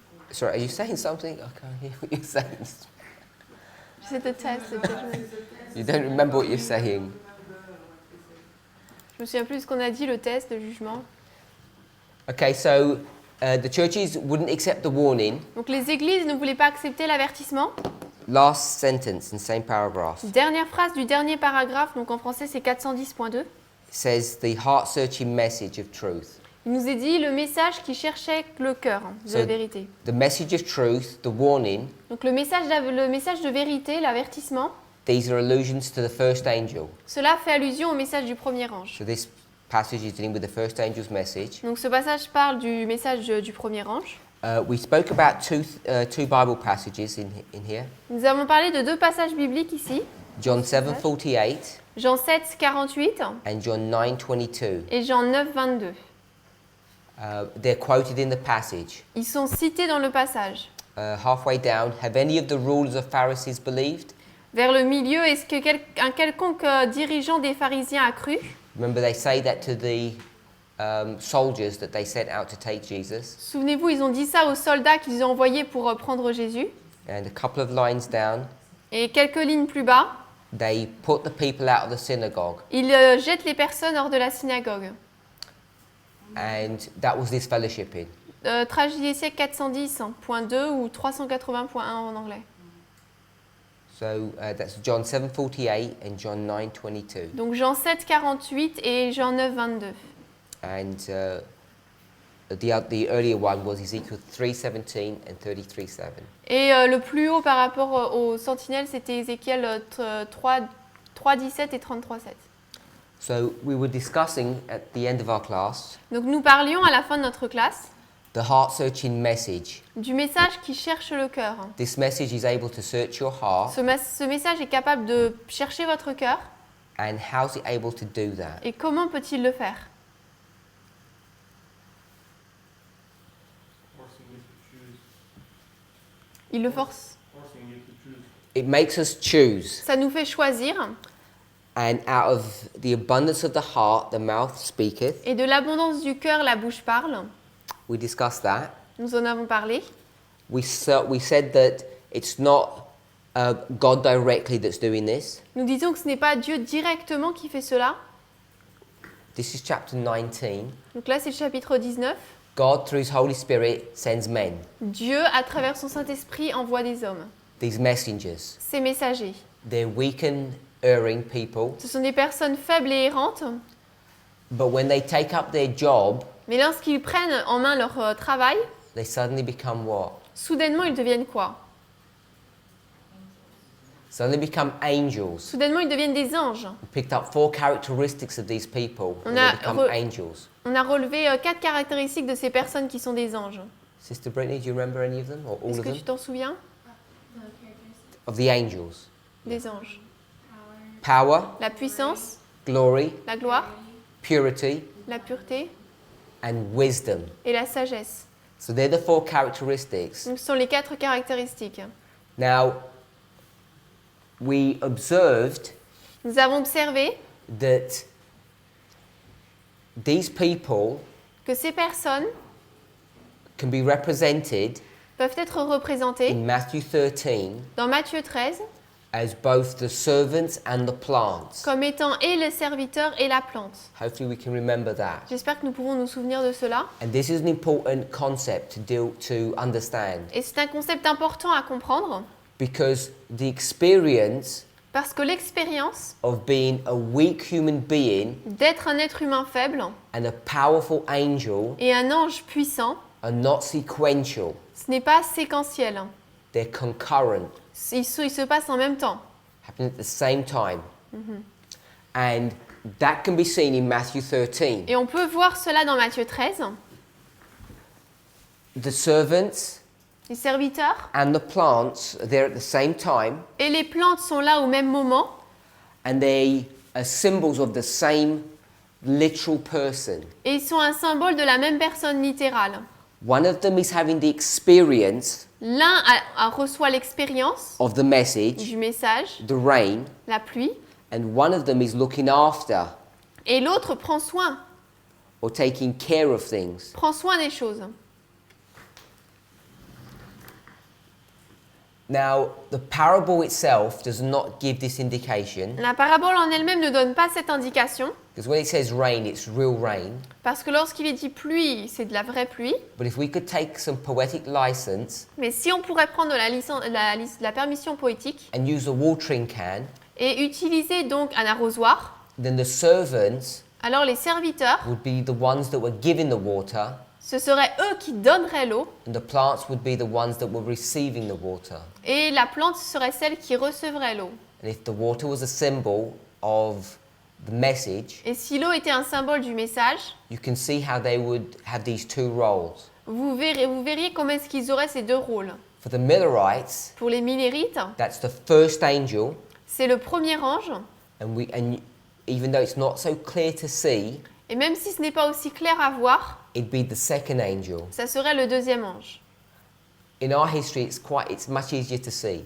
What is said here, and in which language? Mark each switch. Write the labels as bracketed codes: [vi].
[en] Sorry, are you saying something? I can't hear what you're saying. [fr] C'est le test, le judgment. [en] You don't remember what you're saying. [fr] Je me souviens plus de ce qu'on a dit, le test, le jugement. [en] Okay, so the churches wouldn't accept the warning. [fr] Donc les églises ne voulaient pas accepter l'avertissement. [en] Last sentence in same paragraph [fr] Dernière phrase du dernier paragraphe, donc en français c'est 410.2. [en] says the heart-searching message of truth. [fr] Il nous est dit le message qui cherchait le cœur de la vérité. [en] The message of truth, the warning, [fr] Donc le message de vérité, l'avertissement, [en] these are allusions to the first angel. [fr] cela fait allusion au message du premier ange. [en] So this passage is dealing with the first angel's message. [fr] Donc ce passage parle du message du premier ange. [en] We spoke about two Bible passages in here. [fr] Nous avons parlé de deux passages bibliques ici, [en] John 7:48 [fr] Jean 7, 48 [en] and John 9:22. [fr] et Jean 9, 22. [en] They're quoted in the passage. [fr] Ils sont cités dans le passage. [en] Halfway down, have any of the rulers of Pharisees believed? [fr] Vers le milieu, est-ce que un quelconque dirigeant des pharisiens a cru? [en] Remember, they say that to the soldiers that they sent out to take Jesus. [fr] Souvenez-vous, ils ont dit ça aux soldats qu'ils ont envoyés pour prendre Jésus. [en] And a couple of lines down, [fr] Et quelques lignes plus bas, [en] they put the people out of the synagogue. [fr] ils jettent les personnes hors de la synagogue. [en] And that was this fellowshipping. [fr] Tragédie des siècles 410.2 ou 380.1 en anglais. [en] So that's John 7:48 and John 9:22. [fr] Donc Jean 7, 48 et Jean 9, 22. [en] And the earlier one was Ezekiel 3:17 and 33:7. [fr] Et le plus haut par rapport aux sentinelles, c'était Ézéchiel 3, 17 et 33,7. [en] So we were discussing at the end of our class [fr] Donc nous parlions à la fin de notre classe [en] the heart-searching message. [fr] du message qui cherche le cœur. [en] This message is able to search your heart, [fr] Ce message est capable de chercher votre cœur. [en] and how's it able to do that? [fr] Et comment peut-il le faire? [en] Forcing you to choose. [fr] Il le force. [en] Forcing you to choose. It makes us choose, [fr] Ça nous fait choisir. [en] and out of the abundance of the heart, the mouth speaketh. [fr] Et de l'abondance du cœur, la bouche parle. [en] We discussed that. [fr] Nous en avons parlé. [en] We said that it's not God directly that's doing this. [fr] Nous disons que ce n'est pas Dieu directement qui fait cela. [en] This is chapter 19. [fr] Donc là, c'est le chapitre 19. [en] God, through His Holy Spirit, sends men, [fr] Dieu, à travers son Saint-Esprit, envoie des hommes. [en] these messengers. [fr] Ces messagers. [en] They're weak and erring people, [fr] Ce sont des personnes faibles et errantes. [en] but when they take up their job, [fr] Mais lorsqu'ils prennent en main leur travail, [en] they suddenly become what? [fr] soudainement, ils deviennent quoi? [en] Suddenly become angels. [fr] Soudainement, ils deviennent des anges. [en] We picked up 4 characteristics of these people, and [fr] On [en] they [fr] a [en] become angels. [fr] On a relevé 4 caractéristiques de ces personnes qui sont des anges. [en] Sister Brittany, do you remember any of them, or all [fr] Est-ce [en] of [fr] que [en] them? [fr] tu t'en souviens? [en] The characteristics, Of the angels. [fr] Des anges. [en] power, Power, [fr] La puissance, [en] glory, [fr] la gloire, [en] purity, [fr] la pureté [en] and wisdom. [fr] et la sagesse. [en] So they're the 4 characteristics. [fr] Donc, ce sont les 4 caractéristiques. [en] Now, we observed [fr] Nous avons observé [en] that these people [fr] que ces personnes [en] can be represented [fr] peuvent être représentées [en] in Matthew 13 [fr] dans Matthieu 13 [en] as both the servants and the plants. [fr] comme étant et le serviteur et la plante. [en] Hopefully we can remember that. [fr] J'espère que nous pouvons nous souvenir de cela. [en] And this is an important concept to understand. [fr] Et c'est un concept important à comprendre [en] Because the experience [fr] Parce que l'expérience [en] of being a weak human being [fr] d'être un être humain faible [en] and a powerful angel [fr] et un ange puissant, [en] are not sequential, [fr] ce n'est pas séquentiel. [en] they're concurrent, [fr] Ils se passent en même temps. [en] happen at the same time. And that can be seen in Matthew 13. [fr] Et on peut voir cela dans Matthieu 13. [en] The servants [fr] Les serviteurs [en] and the plants are there at the same time, [fr] et les plantes sont là au même moment [en] and they are symbols of the same literal person. [fr] et ils sont un symbole de la même personne littérale. [en] One of them is having the experience [fr] L'un reçoit l'expérience [en] of the message, [fr] du message, [en] the rain, [fr] la pluie, [en] and one of them is looking after [fr] et l'autre prend soin [en] taking care of things. [fr] prend soin des choses. [en] Now, the parable itself does not give this indication, [fr] La parabole en elle-même ne donne pas cette indication, [en] because when it says rain, it's real rain. [fr] parce que lorsqu'il est dit pluie, c'est de la vraie pluie. [en] But if we could take some poetic license [fr] Mais si on pourrait prendre la permission poétique [en] and use a watering can, [fr] et utiliser donc un arrosoir, [en] then the servants [fr] alors les serviteurs, [en] would be the ones that were giving the water, [fr] ce seraient eux qui donneraient l'eau, [en] and the plants would be the ones that were receiving the water. [fr] et la plante serait celle qui recevrait l'eau. [en] And if the water was a symbol of the message, [fr] Et si l'eau était un symbole du message, [en] you can see how they would have these two roles. [fr] vous verriez comment est-ce qu'ils auraient ces deux rôles. [en] For the Millerites, [fr] Pour les Millérites, [en] that's the first angel, [fr] c'est le premier ange, [en] and even though it's not so clear to see, [fr] et même si ce n'est pas aussi clair à voir, [en] it'd be the second angel. [fr] ça serait le deuxième ange. [en] In our history, it's much easier to see